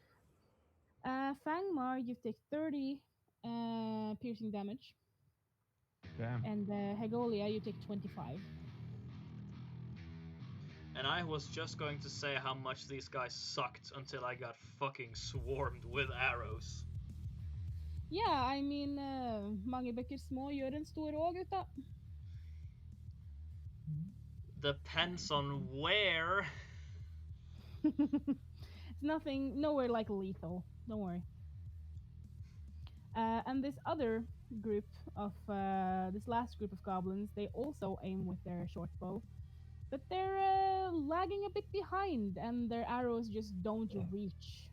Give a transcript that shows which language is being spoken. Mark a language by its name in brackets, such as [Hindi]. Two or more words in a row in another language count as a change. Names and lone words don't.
[English] Fangmar, you take 30 piercing damage. Damn. And Hególia, you take 25. And I was just going to say how much these guys sucked until I got fucking swarmed with arrows. Yeah, I mean, [Norwegian] mange bøkker små gjør en stor å, gutta. [English] Depends on where. It's nowhere like lethal. Don't worry. And this other group of this last group of goblins, they also aim with their short bow, but they're lagging a bit behind, and their arrows just don't reach.